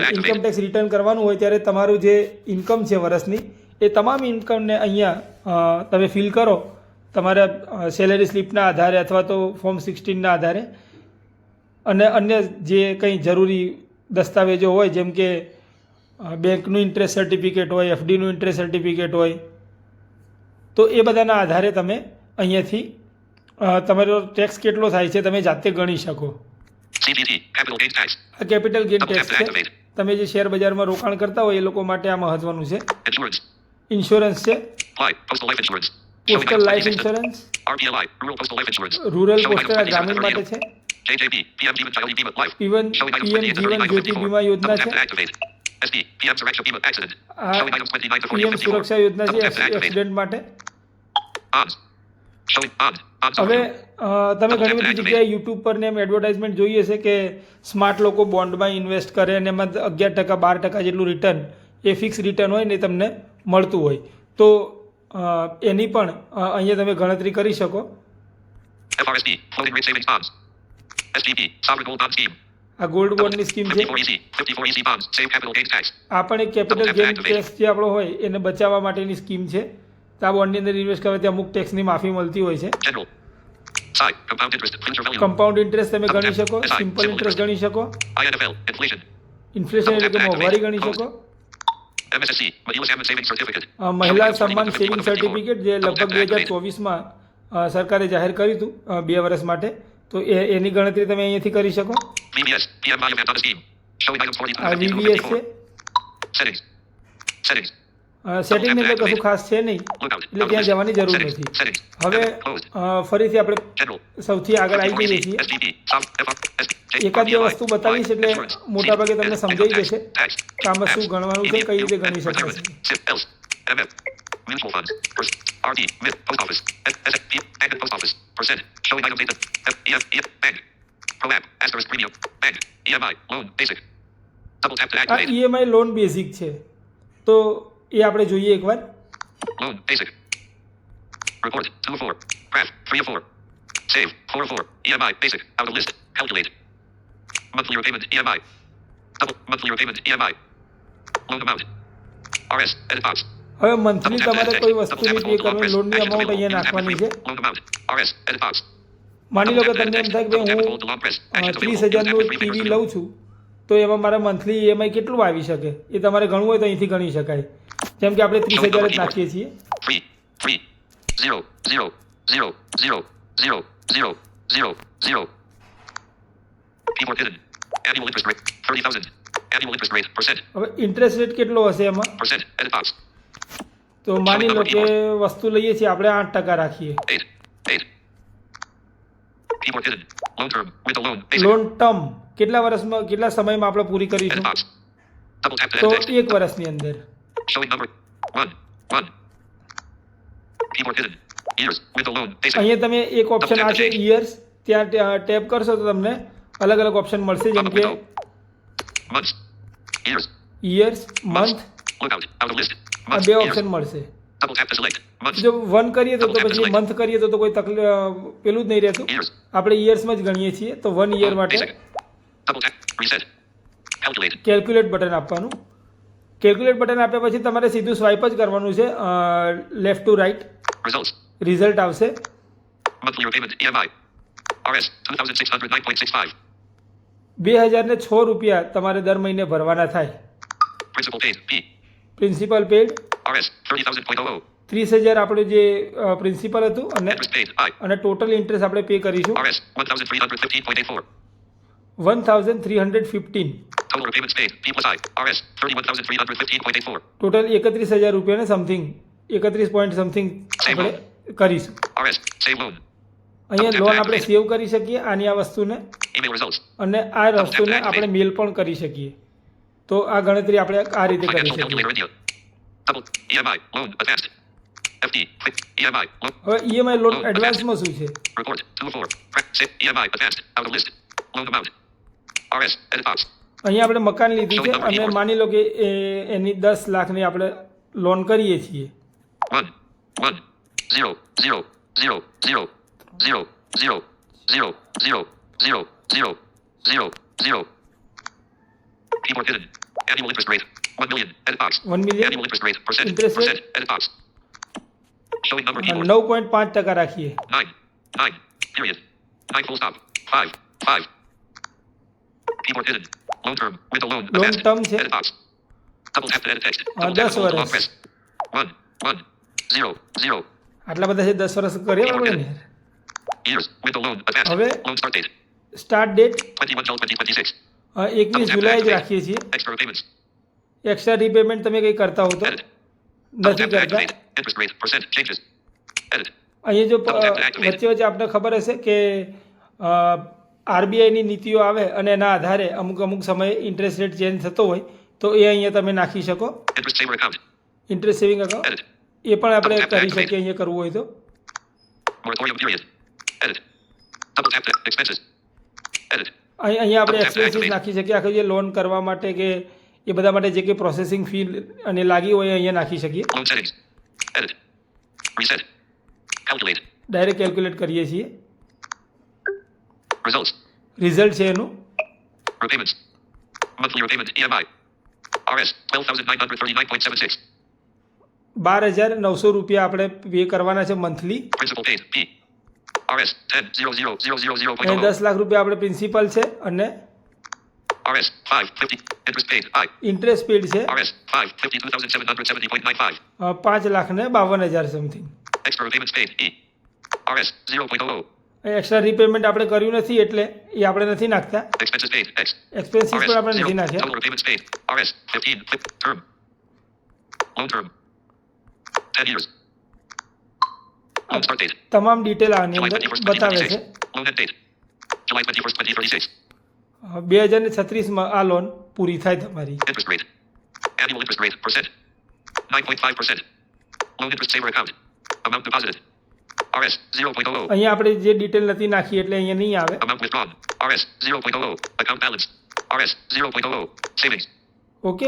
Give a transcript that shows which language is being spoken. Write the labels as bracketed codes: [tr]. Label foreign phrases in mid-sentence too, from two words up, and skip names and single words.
[en] income tax return [gu] કરવાનું હોય ત્યારે તમારું જે ઇન્કમ છે વર્ષની એ તમામ ઇન્કમને અહીંયા તમે ફિલ કરો તમારા સેલેરી સ્લીપના આધારે અથવા તો ફોર્મ 16ના આધારે, અને અન્ય જે કંઈ જરૂરી દસ્તાવેજો હોય જેમ કે બેંકનું [en] interest certificate [gu] હોય, FDનું [en] interest certificate [gu] હોય, તો એ બધાના આધારે તમે અહીંયાથી તમારો ટેક્સ કેટલો થાય છે તમે જાતે ગણી શકો. આ [en] capital gain tax [gu] છે. તમે જે શેર બજારમાં રોકાણ કરતા હોય એ લોકો માટે આ મહત્વનું છે. [en] Insurance. [gu] ઇન્સ્યોરન્સ છે, [en] Apply. Postal life insurance. Showing [gu] પોસ્ટલ [en] items [gu] લાઈફ [en] 26. [gu] ઇન્સ્યોરન્સ, [en] RPLI. Rural postal life insurance. [gu] રૂરલ [en] Showing [gu] પોસ્ટલ [en] items 27 [gu] ગ્રામીણ [en] and [gu] માટે [en] 38. [gu] છે, [en] JJB. PM Jeevan Jyoti Bima Life. [gu] પીએમ [en] Showing items [gu] જીવન [en] 28 to 39 to [gu] જ્યોતિ [en] 54. [gu] બીમા યોજના [en] Double tap [gu] છે. [en] to activate. SP. PM Sureksha Bima Accident. [gu] આ [en] Showing items 29 to 40 [gu] પીએમ [en] to 54. [gu] સુરક્ષા યોજના છે [en] Double tap to activate. [gu] એક્સિડન્ટ માટે. [en] Odds. Showing odds. Odds [gu] હવે [en] overview. [gu] તમે ઘણી બધી જગ્યાએ યુટ્યુબ પર ને એમ એડવર્ટાઇઝમેન્ટ જોઈએ છે કે સ્માર્ટ લોકો બોન્ડમાં ઇન્વેસ્ટ કરે અને એમાં 11% 12% જેટલું રિટર્ન એ [en] fix return [gu] હોય ને તમને મળતું હોય, તો એની પણ અહીંયા તમે ગણતરી કરી શકો. [en] FRSP. Floating rate savings bonds. SGP. Sovereign gold bond scheme. [gu] આ ગોલ્ડ બોન્ડની સ્કીમ છે. [en] 54 EC. 54 EC bonds. Save capital gains tax. [gu] આ પણ એક [en] capital gain tax [gu] જે આપણો હોય એને બચાવવા માટેની સ્કીમ છે. તો આ બોન્ડની અંદર ઇન્વેસ્ટ કરવાથી અમુક ટેક્સની માફી મળતી હોય છે. [en] General. Side. Compound interest. Future value. compound interest [gu] તમે ગણી શકો, [en] simple interest [gu] ગણી શકો, [en] INFL. Inflation. [gu] ઇન્ફ્લેશન એટલે કે મોંઘવારી ગણી શકો. [en] MSSC. Mahila Salmon Savings Certificate. [gu] મહિલા સન્માન [en] saving certificate [gu] જે લગભગ 2024માં સરકારે જાહેર કર્યું હતું 2 વર્ષ માટે, તો એની ગણતરી તમે અહીંયાથી કરી શકો. [en] VBS. PM Mayam Donna scheme. Showing items 42 [gu] આ [en] to 54. [gu] VBS છે. [en] Settings. Settings. [gu] સેટિંગ એટલે કશું ખાસ છે નહીં, [en] Lookout. [gu] એટલે ત્યાં જવાની જરૂર [en] Settings. [gu] નથી. [en] Settings. [gu] હવે [en] Closed. [gu] ફરીથી આપણે [en] General. [gu] સૌથી આગળ આવી જઈએ છીએ. [en] SGP. [gu] એકાદ બે વસ્તુ બતાવીશ એટલે મોટાભાગે તમને સમજાઈ જશે કે આમાં શું ગણવાનું છે, કઈ રીતે ગણી શકાશે. [en] Mutual funds. RD. MIP. Post office. SSP. Bank and post office. Percent. Showing item data. Bank. Pro app. Asterisk premium. Bank. EMI. Loan. Basic. Double tap to [gu] આ [en] activate. EMI loan basic [gu] છે, તો એ આપણે જોઈએ એકવાર. [en] Loan. Basic. Report. 2 of 4. Graph. 3 of 4. Save. 4 of 4. EMI. Basic. Out of list. Calculate. Monthly repayment. EMI. Double. Monthly repayment. EMI. Loan amount. RS. Edit box. [gu] હવે મંથલી તમારે કોઈ વસ્તુની પે કરવાની લોનની અમાઉન્ટ અહીંયા નાખવાની છે. [en] Loan amount. RS. Edit box. [gu] માની લો કે તમને એમ થાય કે ભાઈ હું 30,000નું ટીવી લઉં છું, તો એમાં મારા [en] monthly EMI [gu] કેટલું આવી શકે એ તમારે ગણવું હોય તો અહીંથી ગણી શકાય. જેમ કે આપણે 30,000 જ નાખીએ છીએ. [en] 3 3 0 0 0 0 0 0 0 0. Keyboard hidden. Annual interest rate 30,000. Annual interest rate percent. [gu] હવે [en] interest rate [gu] કેટલો હશે એમાં? [en] Percent. Edit box. [gu] તો માની લો કે વસ્તુ લઈએ છીએ આપણે 8% રાખીએ. [en] 8 8. Keyboard hidden. Loan term. With a loan. Basic. loan term [gu] કેટલા વર્ષમાં કેટલા સમયમાં આપણે પૂરી [en] Edit [gu] કરીશું? [en] box. Double tap to [gu] તો [en] edit text. [gu] 1 વર્ષની અંદર. [en] Showing number 1 1. Keyboard hidden. Years. With a loan. Basic. [gu] અહીંયા તમે એક ઓપ્શન આ છે યર્સ, ત્યાં ટેપ કરશો તો તમને અલગ અલગ ઓપ્શન મળશે, જેમ કે [en] Months. Years. years, month, Lookout. Out of list. [gu] આ [en] Months. [gu] બે [en] Years. [gu] ઓપ્શન મળશે. [en] Double tap to select. Months. [gu] જો 1 કરીએ તો પછી મંથ કરીએ તો કોઈ તકલીફ પેલું જ નહીં રહેતું. [en] Years. [gu] આપણે યર્સમાં જ ગણીએ છીએ, તો 1 યર માટે [en] Basic. Double tap. Reset. Calculate. calculate button [gu] આપવાનું. [en] calculate button [gu] આપ્યા પછી તમારે સીધું સ્વાઇપ જ કરવાનું છે [en] left to right, Results. [gu] રિઝલ્ટ આવશે. [en] Monthly repayment. EMI. RS. 2,609.65. [gu] 2006 રૂપિયા તમારે દર મહિને ભરવાના થાય. [en] Principal paid. P. principal paid RS. 30,000.00. [gu] 30,000 આપણું જે પ્રિન્સિપલ હતું [en] Interest paid. I. [gu] અને [en] total interest [gu] આપણે પે કરીશું [en] RS. 1,315.84. [gu] 1,315. [en] Total repayments paid. P plus I. RS. 31,315.84. [gu] ટોટલ 31,000 રૂપિયાને સમથિંગ 31 [en] point something [gu] આપણે કરીશું. [en] RS. Save loan. [gu] અહીંયા લોન આપણે સેવ કરી શકીએ આની આ વસ્તુને, [en] Email results. [gu] અને આ વસ્તુને આપણે મેલ પણ કરી શકીએ. તો આ ગણતરી આપણે આ રીતે કરી [en] Financial [gu] શકીએ. [en] calculator India. Double. EMI. Loan. Advanced. FD. Quick. EMI. Loan. [gu] હવે [en] EMI loan [gu] એડવાન્સમાં શું છે? [en] Report. 2 of 4. Save. EMI. Advanced. Out of list. Loan amount. RS. Edit box. [gu] અહીંયા આપણે મકાન લીધું છે અને માની લો કે એની 10 લાખની આપણે લોન કરીએ છીએ. [en] 1 1 0 0 0 0 0 0 0 0 0 0 0 0. Keyboard hidden. Annual interest rate. 1 million. Edit box. 1 million. Annual interest rate. Percent. Interest rate. Percent. Edit box. Showing number keyboard. [gu] 9.5% રાખીએ. [en] 9 9. Period. 9 full stop. 5 5. Keyboard hidden. Loan term. With a loan. [gu] લોન [en] Advanced. [gu] ટર્મ છે [en] Edit box. Double tap to edit text. [gu] 10 [en] Double tap to hold long [gu] વર્ષ. [en] press. 1 1 0 0. [gu] આટલા બધા છે, 10 વર્ષ કરીએ આપણે ને. [en] Years. With a loan. Advanced. [gu] હવે [en] Loan start date. start date 21 12 2026. [gu] 21 જુલાઈ જ રાખીએ છીએ. [en] Extra repayments. extra repayment [gu] તમે કંઈ કરતા હો તો [en] Edit. Double [gu] નથી [en] tap to [gu] કરતા. [en] activate. Interest rate. Percent changes. Edit. [gu] અહીંયા જો [en] Double tap to activate. [gu] વચ્ચે વચ્ચે આપણે ખબર હશે કે આરબીઆઈની નીતિઓ આવે અને એના આધારે અમુક અમુક સમયે [en] interest rate change [gu] થતો હોય તો એ અહીંયા તમે નાખી શકો. [en] Interest saver account. interest saving account [gu] Edit. એ પણ આપણે [en] Double tap to [gu] કરી [en] activate. [gu] શકીએ અહીંયા કરવું હોય તો. [en] Moratorium period. Edit. Double tap to expenses. Edit. [gu] અહીંયા આપણે [en] Double tap to [gu] એક્સપેન્સીસ [en] activate. [gu] નાખી શકીએ. આખી જે લોન કરવા માટે કે એ બધા માટે જે કંઈ [en] processing fee [gu] અને લાગી હોય એ અહીંયા નાખી શકીએ. [en] Loan settings. Edit. Reset. Calculate. direct calculate [gu] કરીએ છીએ. [en] Results. [gu] રિઝલ્ટ છે એનું. [en] Repayments. Monthly repayment. EMI. RS. 12,939.76. [gu] 12,900 રૂપિયા આપણે પે કરવાના છે મંથલી. [en] Principal paid. P. RS. 10,000,000.00. [gu] અને 10 લાખ રૂપિયા આપણે પ્રિન્સિપલ છે અને [en] RS. 550. Interest paid. I. interest paid [gu] છે [en] RS. 552,770.95. [gu] 5,52,000 સમથિંગ. [en] Extra repayments paid. E. RS. 0.00. extra repayment [gu] આપણે કર્યું નથી એટલે એ આપણે નથી નાખતા. [en] Expenses paid. X. [gu] એક્સપેન્સીસ [en] RS. [gu] પણ આપણે [en] 0. [gu] નથી નાખ્યા. [en] Total repayments paid. RS. 15. Flip. Term. Loan term. 10 years. Loan start date. [gu] તમામ ડિટેલ આની [en] July [gu] અંદર [en] 21st, [gu] બતાવે [en] 2036. [gu] છે. [en] Loan end date. July 21st, 2036. [gu] 2036માં આ લોન પૂરી થાય તમારી. [en] Interest rate. Annual interest rate. Percent. 9.5%. Loan interest saver account. Amount deposited. RS. 0.00. [gu] અહીંયા આપણે જે ડિટેલ નથી નાખી એટલે અહીંયા નહીં આવે. [en] Amount withdrawn. RS. 0.00. Account balance. RS. 0.00. Savings. [gu] ઓકે.